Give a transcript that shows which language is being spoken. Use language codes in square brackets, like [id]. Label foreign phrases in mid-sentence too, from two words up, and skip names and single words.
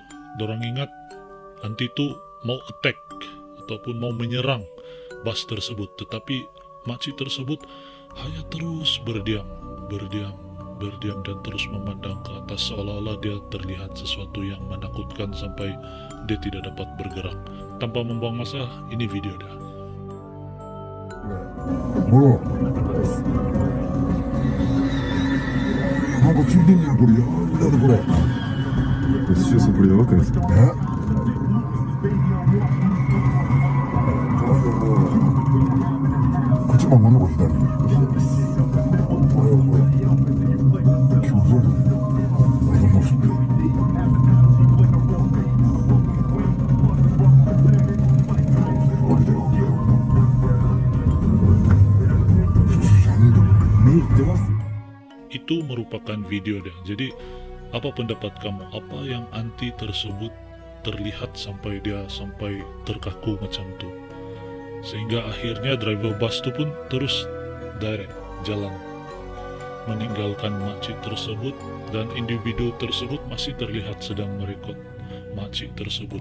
[ms] Dorang ingat anti itu mau attack ataupun mau menyerang bus tersebut, tetapi makcik tersebut hanya terus berdiam dan terus memandang ke atas, seolah-olah dia terlihat sesuatu yang menakutkan sampai dia tidak dapat bergerak. Tanpa membuang masa, ini video dia. [ko] 뭐야? [ja] なんか聞いてんねやこれ。なんだこれ。シュウさんこれやばくないですか？こっちも真ん中左。今日全部俺も知ってる。俺だよ。 [ms] Itu merupakan video dia. Jadi apa pendapat kamu? Apa yang anti tersebut terlihat sampai dia terkaku macam tu, sehingga akhirnya driver bus tu pun terus direct jalan meninggalkan makcik tersebut, dan individu tersebut masih terlihat sedang merekod makcik tersebut.